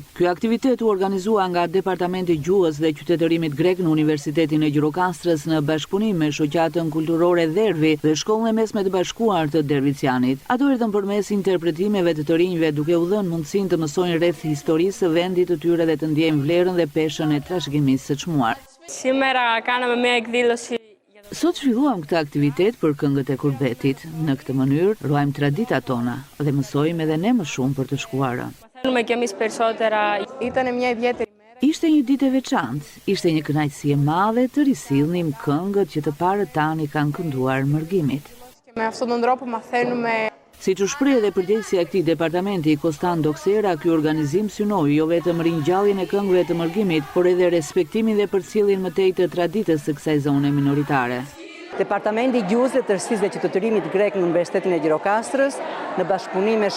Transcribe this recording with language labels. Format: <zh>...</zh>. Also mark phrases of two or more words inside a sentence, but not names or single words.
<sq>Ky aktivitet u organizua nga Departamenti i Gjuhës dhe Qytetërimit Grek në Universitetin e Gjirokastrës në bashkëpunim me shoqatën kulturore Dervi dhe Shkollën e Mesme të Bashkuar të Dervicianit. Ato erdhën përmes interpretimeve të rinjve duke u dhënë mundësinë të mësojnë rreth historisë së vendit të tyre dhe të ndjejnë vlerën dhe peshën e trashëgimisë së çmuar.</sq> <el>Σήμερα κάναμε μια εκδήλωση.</el> <sq>Sot zhvilluam këtë aktivitet për këngët e kurbetit. Në këtë mënyrë ruajmë traditat tona dhe mësojmë edhe ne më shumë për të shkuarën.</sq> <el>Μαθαίνουμε κι εμείς περισσότερα. Ήταν μια ιδιαίτερη μέρα.</el> <sq>Ishte një ditë e veçantë, ishte një kënaqësi e madhe të risillnim këngët që të parët tani kanë kënduar mërgimit.</sq> <el>Και με αυτόν τον τρόπο μαθαίνουμε.</el> <sq>Siç u shpreh edhe përgjegjësia e këtij departamenti, Kostan Doksera, ky organizim synoi jo vetëm ringjalljen e këngëve të mërgimit, por edhe respektimin dhe përcjelljen më tej të traditës së kësaj zone minoritare. Departamenti i Gjuhës dhe Tërësisë dhe Qytetërimit Grek në Universitetin e Gjirokastrës, në bashkëpunim me</sq>